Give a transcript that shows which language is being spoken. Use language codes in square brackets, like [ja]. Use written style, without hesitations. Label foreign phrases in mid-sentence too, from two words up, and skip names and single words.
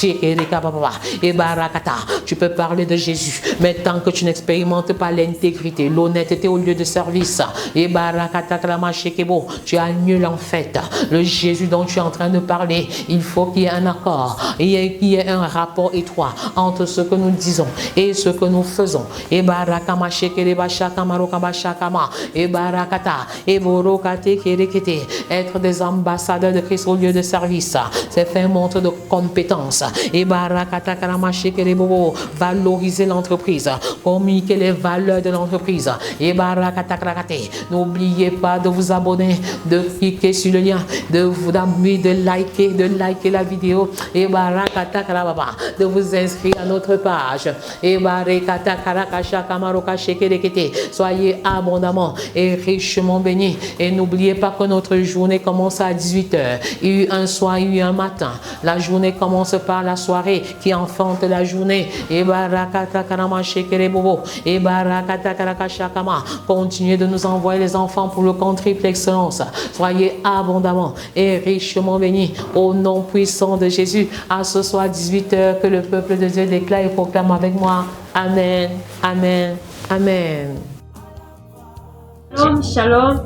[fr] Et barakata, tu peux parler de Jésus, mais tant que tu n'expérimentes pas l'intégrité, l'honnêteté au lieu de service, et barakata karamashekebo, tu annules en fait le Jésus dont tu es en train de parler. Il faut qu'il y ait un accord, qu'il y ait un rapport étroit entre ce que nous disons et ce que nous faisons. Et barakama shekereba shakamarokaba shakama, et barakata, et borokate kerekete, être des ambassadeurs de Christ au lieu de service, c'est faire montre de compétence. Et barakata karamache kerebobo, valoriser l'entreprise, communiquer les valeurs de l'entreprise. Et barakata karakate, n'oubliez pas de vous abonner, de cliquer sur le lien, de liker la vidéo. Et barakata karababa, de vous inscrire à notre page. Et barakata karakasha kamaroka shekerekete, soyez abondamment et richement bénis. Et n'oubliez pas que notre journée commence à 18h. Il y a eu un soir, il y a eu un matin. La journée commence par la soirée qui enfante la journée. Et barakata karama shekerebobo. Et barakata karakashakama. Continuez de nous envoyer les enfants pour le compte triple excellence. Soyez abondamment et richement bénis au nom puissant de Jésus. À ce soir 18h, que le peuple de Dieu déclare et proclame avec moi. Amen, amen, amen. [he] Shalom, shalom.